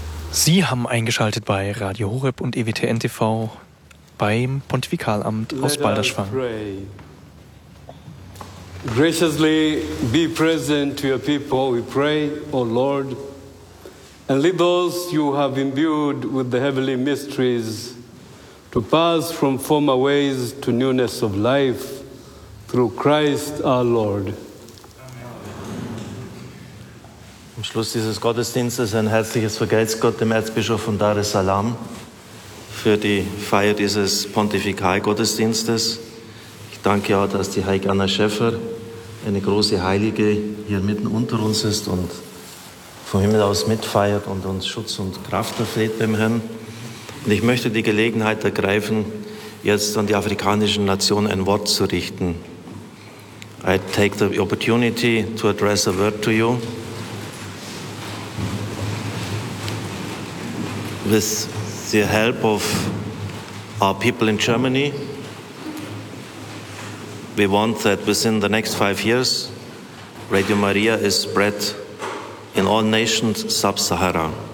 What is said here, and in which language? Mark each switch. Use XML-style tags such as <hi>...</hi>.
<de>Sie haben eingeschaltet bei Radio Horeb und EWTN TV beim Pontifikalamt aus Balderschwang.</de> <en>Graciously be present to your people, we pray, O Lord, and lead those you have imbued with the heavenly mysteries to pass from former ways to newness of life through Christ our Lord.</en> <de>Am Schluss dieses Gottesdienstes ein herzliches Vergelt's Gott dem Erzbischof von Dar es Salaam für die Feier dieses Pontifikalgottesdienstes. Ich danke auch, dass die Heilige Anna Schäfer, eine große Heilige, hier mitten unter uns ist und vom Himmel aus mitfeiert und uns Schutz und Kraft erfleht beim Herrn. Und ich möchte die Gelegenheit ergreifen, jetzt an die afrikanischen Nationen ein Wort zu richten.</de> <en>I take the opportunity to address a word to you. With the help of our people in Germany, we want that within the next 5 years, Radio Maria is spread in all nations sub-Sahara.</en>